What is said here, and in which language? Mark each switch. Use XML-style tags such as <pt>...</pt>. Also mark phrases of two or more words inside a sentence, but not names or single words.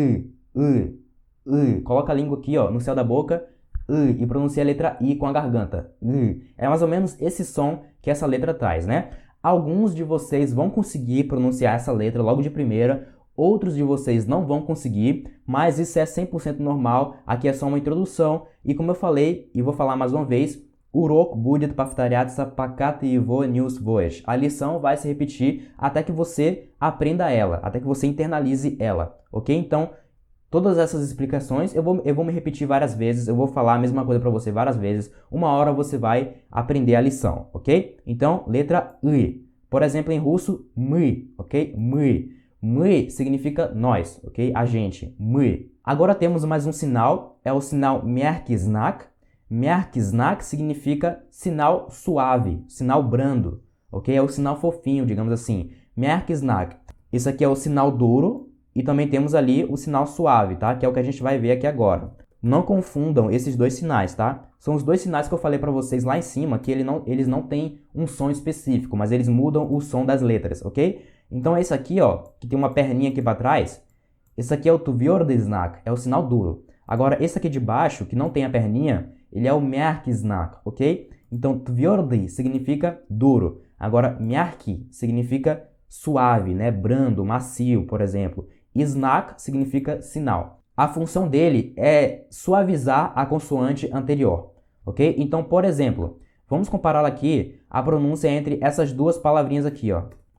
<pt>Coloca a língua aqui, ó, no céu da boca e pronuncia a letra I com a garganta. É mais ou menos esse som que essa letra traz, né? Alguns de vocês vão conseguir pronunciar essa letra logo de primeira, outros de vocês não vão conseguir, mas isso é 100% normal, aqui é só uma introdução, e como eu falei, e vou falar mais uma vez,</pt> <ru>Урок будет повторяться, пока ты его не усвоишь.</ru> <pt>A lição vai se repetir até que você aprenda ela, até que você internalize ela, ok? Então, todas essas explicações, eu vou me repetir várias vezes, eu vou falar a mesma coisa para você várias vezes. Uma hora você vai aprender a lição, ok? Então, letra I. Por exemplo, em russo,</pt> <ru>мы, ok? Мы.</ru> <pt>Мы significa nós, ok? A gente. Мы. Agora temos mais um sinal, é o sinal</pt> <ru>mягкий знак. Mягкий знак</ru> <pt>significa sinal suave, sinal brando, ok? É o sinal fofinho, digamos assim.</pt> <ru>Mягкий знак.</ru> <pt>Isso aqui é o sinal duro e também temos ali o sinal suave, tá? Que é o que a gente vai ver aqui agora. Não confundam esses dois sinais, tá? São os dois sinais que eu falei para vocês lá em cima, que eles não têm um som específico, mas eles mudam o som das letras, ok? Então esse aqui, ó, que tem uma perninha aqui para trás, esse aqui é o</pt> <ru>tvrдый знак,</ru> <pt>é o sinal duro. Agora esse aqui de baixo, que não tem a perninha, ele é o</pt> <ru>мягкий знак,</ru> <pt>ok? Então tvrдый significa duro. Agora мягкий significa suave, né? Brando, macio, por exemplo. E знак significa sinal. A função dele é suavizar a consoante anterior, ok? Então, por exemplo, vamos comparar aqui a pronúncia entre essas duas palavrinhas aqui, ó.</pt>